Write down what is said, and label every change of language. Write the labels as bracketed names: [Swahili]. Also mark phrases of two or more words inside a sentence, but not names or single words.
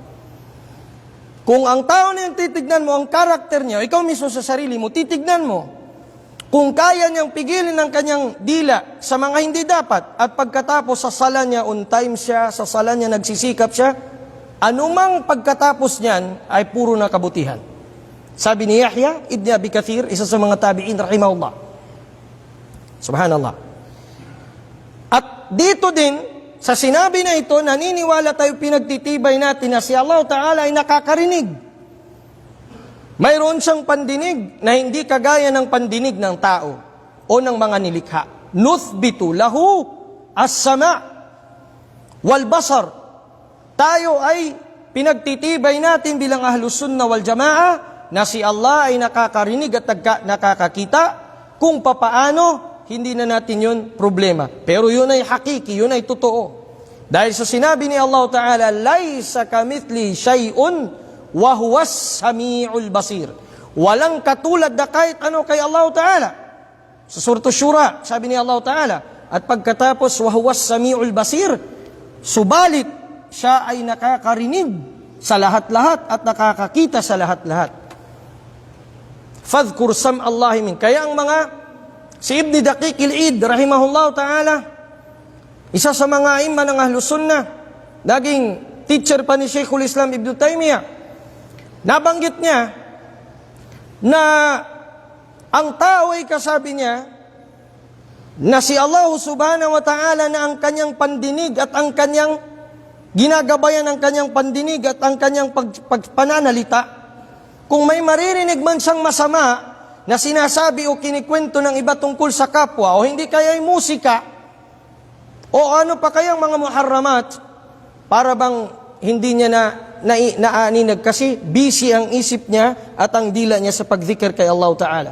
[Filipino] Kung ang tao na yung titignan mo, ang karakter niya, ikaw mismo sa sarili mo, titignan mo, kung kaya niyang pigilin ang kanyang dila sa mga hindi dapat, at pagkatapos sa sala niya, on time siya, sa sala niya nagsisikap siya, anumang pagkatapos niyan ay puro na kabutihan. Sabi ni Yahya ibn Abi Kathir, isa sa mga tabi'in, rahimahullah. Subhanallah. At dito din, sa sinabi na ito, naniniwala tayo, pinagtitibay natin na si [Arabic] الله تعالى [Filipino] ay nakakarinig. Mayroon siyang pandinig na hindi kagaya ng pandinig ng tao o ng mga nilikha. [Arabic] نثبت له السمع والبصر. [Filipino] Tayo ay pinagtitibay natin bilang Ahlus Sunnah wal Jama'ah na si Allah ay nakakarinig at nakakakita. Kung papaano, hindi na natin yun problema. Pero yun ay hakiki, yun ay totoo. Dahil sa sinabi ni [Arabic] الله تعالى, ليس كمثله شيء وهو السميع البصير. [Filipino] Walang katulad na kahit ano kay [Arabic] الله تعالى. [Filipino] Sa Surah Shura, sabi ni [Arabic] الله تعالى, [Filipino] at pagkatapos [Arabic] وهو السميع البصير, [Filipino] subalit siya ay nakakarinig sa lahat-lahat at nakakakita sa lahat-lahat. [Arabic] فاذكر سمع الله من. [Filipino] Kaya ang si Ibn Daqiq al-Eid, [Arabic] رحمه الله تعالى, [Filipino] isa sa mga imam ng Ahlus Sunnah, naging teacher pa ni Sheikhul Islam Ibn Taymiyyah, nabanggit niya na ang tao ay kasabi niya na si [Arabic] الله سبحانه وتعالى [Filipino] na ang kanyang pandinig at ang kanyang ginagabayan ang kanyang pandinig at ang kanyang pananalita. Kung may maririnig man siyang masama na sinasabi o kinikwento ng iba tungkol sa kapwa, o hindi kaya ay musika, o ano pa kayang mga muharramat, para bang hindi niya naaninag kasi busy ang isip niya at ang dila niya sa pagzikir kay [Arabic] الله تعالى.